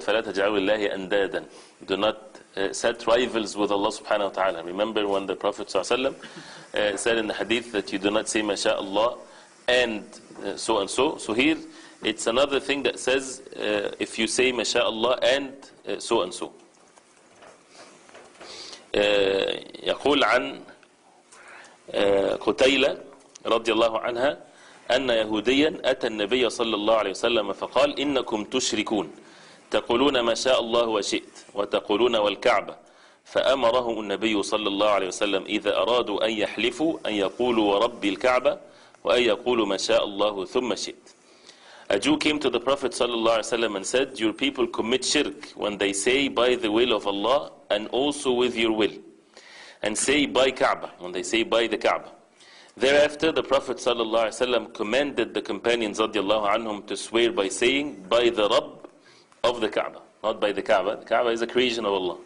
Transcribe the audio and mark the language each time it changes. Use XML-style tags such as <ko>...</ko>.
<ar>فَلَا تَجْعَلُوا اللَّهِ أَنْدَادًا.</ar> <en>Do not set rivals with Allah subhanahu wa ta'ala. Remember when the Prophet sallallahu alaihi wasallam said in the hadith that you do not say MashaAllah and so and so. So here it's another thing that says if you say MashaAllah and so and so.</en> <ar>يقول عن قتيلة رضي الله عنها أن يهوديا أتى النبي صلى الله عليه وسلم فقال إنكم تشركون تقولون ما شاء الله وشئت وتقولون والكعبة فأمره النبي صلى الله عليه وسلم إذا أرادوا أن يحلفوا أن يقولوا ورب الكعبة وأن يقولوا ما شاء الله ثم شئت.</ar> <en>A Jew came to the Prophet sallallahu alaihi wasallam and said, your people commit shirk when they say by the will of Allah and also with your will, and say by Kaaba when they say by the Kaaba. Thereafter the Prophet sallallahu alaihi wasallam commanded the companions radiallahu anhum to swear by saying by the Rabb of the Kaaba, not by the Kaaba. The Kaaba is a creation of Allah.</en>